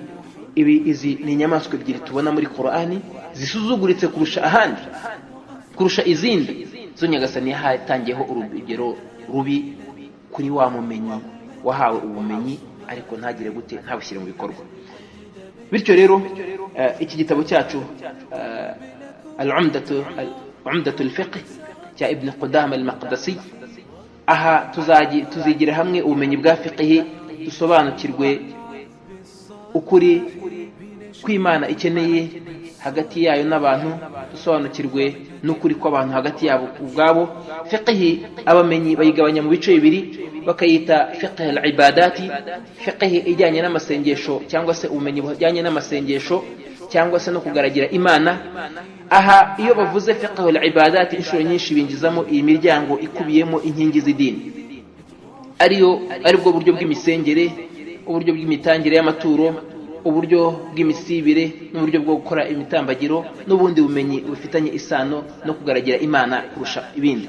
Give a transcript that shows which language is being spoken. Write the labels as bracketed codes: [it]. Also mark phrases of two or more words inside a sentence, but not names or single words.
[rw] Izi ni inyamaswa ebyiri tubona muri Qur'ani zisuzuguritse kurusha ahandi, kurusha izindi. Zo Nyagasani yatangiyeho urugero rubi kuri wa mumenyi wahawe ubumenyi ariko ntagire gute, ntabushyire mu bikorwa. Bityo rero iki gitabo cyacu al-Umdatu al-Fiqh cya Ibn Qudama al-Maqdisi, aha tuzigira hamwe ubumenyi bwa fiqh, dusobanukirwe ukuri kw'Imana ikeneye hagati yayo n'abantu, dusobanukirwe n'ukuri kw'abantu hagati yabo ubwabo. Fiqh abamenyi bayigabanya mu bice bibiri, bakayita [ar] فقه العبادات, [rw] fiqh ijyanye n'amasengesho cyangwa se ubumenyi bujyanye n'amasengesho, cyangwa se no kugaragira Imana. Aha iyo bavuze [ar] فقه العبادات [rw] inshuro nyinshi binjizamo iyi miryango ikubiyemo inkingi z'idini, aribwo buryo bw'imisengere, uburyo bw'imitangire y'amaturo, uburyo bw'imisibire n'uburyo bwo gukora imitambagiro n'ubundi bumenyi bufitanye isano no kugaragira Imana kurusha ibindi.